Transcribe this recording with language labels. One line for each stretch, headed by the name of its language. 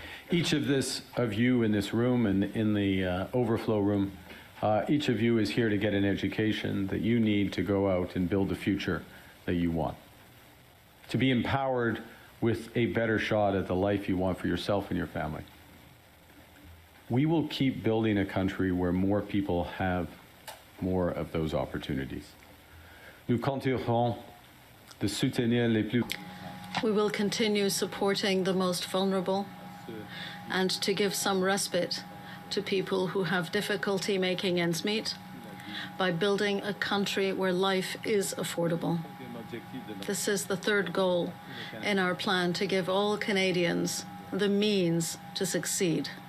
English: Each of you in this room and in the overflow room, each of you is here to get an education that you need to go out and build the future that you want. To be empowered with a better shot at the life you want for yourself and your family. We will keep building a country where more people have more of those opportunities.
French: Nous continuerons de soutenir les plus.
English: We will continue supporting the most vulnerable and to give some respite to people who have difficulty making ends meet by building a country where life is affordable. This is the third goal in our plan to give all Canadians the means to succeed.